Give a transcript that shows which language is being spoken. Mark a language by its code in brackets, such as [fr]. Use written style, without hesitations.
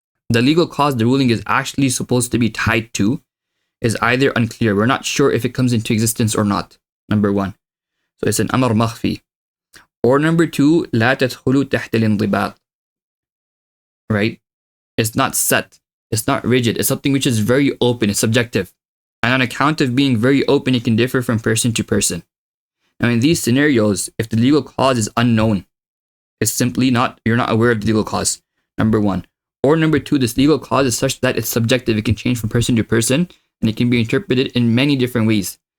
[en] The legal cause the ruling is actually supposed to be tied to is either unclear. We're not sure if it comes into existence or not. Number one. So it's an amr makhfi. Or number two, [ar] لا تدخلوا تحت الانضباط. [en] Right? It's not set. It's not rigid. It's something which is very open. It's subjective. And on account of being very open, it can differ from person to person. Now, in these scenarios, if the legal cause is unknown, it's simply you're not aware of the legal cause. Number one. Or number two, this legal cause is such that it's subjective. It can change from person to person, and it can be interpreted in many different ways.